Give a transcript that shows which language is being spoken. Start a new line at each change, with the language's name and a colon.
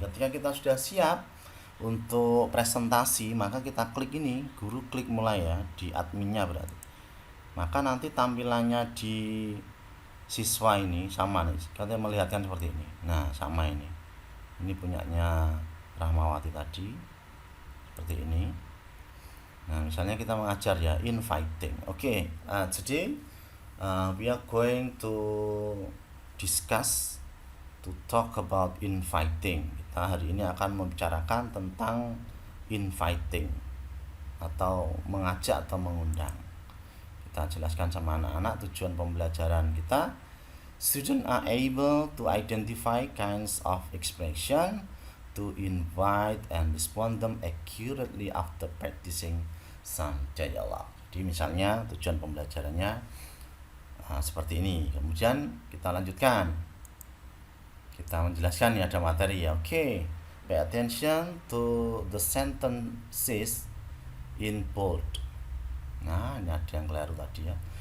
Indonesian: Ketika kita sudah siap untuk presentasi, maka kita klik ini, guru klik mulai ya, di adminnya berarti. Maka nanti tampilannya di siswa ini sama nih, kita melihatkan seperti ini. Nah, sama ini punyanya Rahmawati tadi seperti ini. Nah, misalnya kita mengajar ya inviting. Oke, jadi
English: we are going to discuss to talk about inviting.
Indonesian: Kita hari ini akan membicarakan tentang inviting atau mengajak atau mengundang. Kita jelaskan sama anak-anak tujuan pembelajaran kita.
English: Students are able to identify kinds of expression, to invite and respond them accurately after practicing some dialogue.
Indonesian: Jadi misalnya tujuan pembelajarannya seperti ini. Kemudian kita lanjutkan. Kita menjelaskan ya, ada materi ya. Oke.
English: Pay attention to the sentences in bold.
Indonesian: Nah, ini ada yang keliru tadi ya.